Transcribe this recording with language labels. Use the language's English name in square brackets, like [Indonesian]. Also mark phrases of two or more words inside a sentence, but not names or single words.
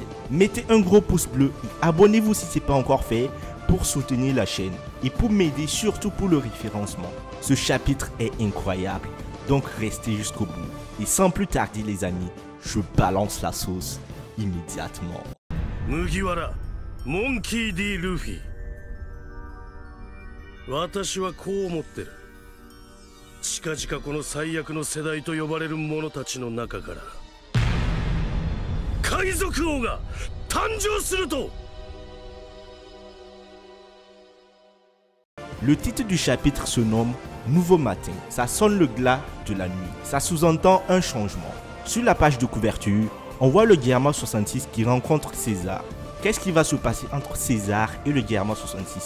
[French] Mettez un gros pouce bleu et abonnez-vous si ce n'est pas encore fait pour soutenir la chaîne et pour m'aider surtout pour le référencement. Ce chapitre est incroyable, donc restez jusqu'au bout. Et sans plus tarder les amis, je balance la sauce immédiatement. [Japanese] Mugiwara モンキー D ルフィ、私はこう思ってる。近々この最悪の世代と呼ばれる者たちの中から海賊王が誕生すると。 [French] Le titre du chapitre se nomme Nouveau matin. Ça sonne le glas de la nuit. Ça sous-entend un changement. Sur la page de couverture, on voit le Gyarma 66 qui rencontre César. Qu'est-ce qui va se passer entre César et le Gyarma 66?